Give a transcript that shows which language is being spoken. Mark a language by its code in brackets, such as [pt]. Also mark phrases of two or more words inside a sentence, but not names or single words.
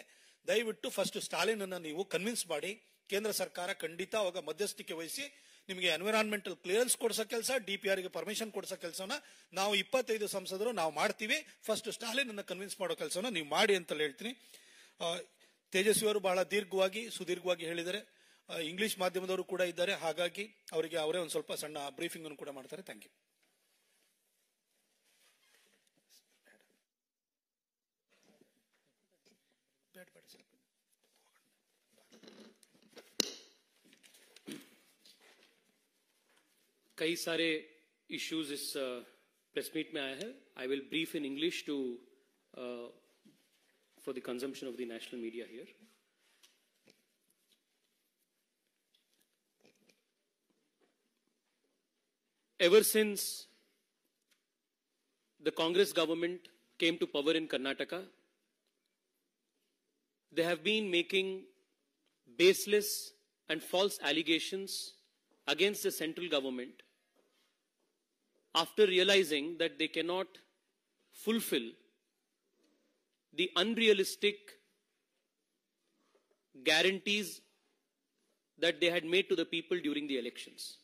[kn] ದಯವಿಟ್ಟು ಫಸ್ಟ್ ಸ್ಟಾಲಿನ್ ಅನ್ನ ನೀವು ಕನ್ವಿನ್ಸ್ ಮಾಡಿ, ಕೇಂದ್ರ ಸರ್ಕಾರ ಖಂಡಿತ ಅವಾಗ ಮಧ್ಯಸ್ಥಿಕೆ ವಹಿಸಿ ನಿಮಗೆ [en] environmental clearance [kn] ಕೊಡ್ಸೋ ಕೆಲಸ, DPR ಗೆ ಪರ್ಮಿಷನ್ ಕೊಡ್ಸೋ ಕೆಲಸನ ನಾವು 25 ಸಂಸದರು ನಾವು ಮಾಡ್ತೀವಿ. ಫಸ್ಟ್ ಸ್ಟಾಲಿನ್ ಅನ್ನ ಕನ್ವಿನ್ಸ್ ಮಾಡೋ ಕೆಲಸನ ನೀವು ಮಾಡಿ ಅಂತ ಹೇಳ್ತೀನಿ. ತೇಜಸ್ವಿ ಅವರು ಬಹಳ ಸುದೀರ್ಘವಾಗಿ ಹೇಳಿದ್ದಾರೆ. ಇಂಗ್ಲಿಷ್ ಮಾಧ್ಯಮದವರು ಕೂಡ ಇದ್ದಾರೆ, ಹಾಗಾಗಿ ಅವರಿಗೆ ಅವರೇ ಒಂದು ಸ್ವಲ್ಪ ಸಣ್ಣ ಬ್ರೀಫಿಂಗ್ ಅನ್ನು ಕೂಡ ಮಾಡ್ತಾರೆ. [en] thank you. [hi] कई सारे इश्यूज इस [en] press meet [hi] में आए हैं. [en] I will brief in English to for the consumption of the national media here. Ever since the Congress government came to power in Karnataka, they have been making baseless and false allegations against the central government after realizing that they cannot fulfill the unrealistic guarantees that they had made to the people during the elections.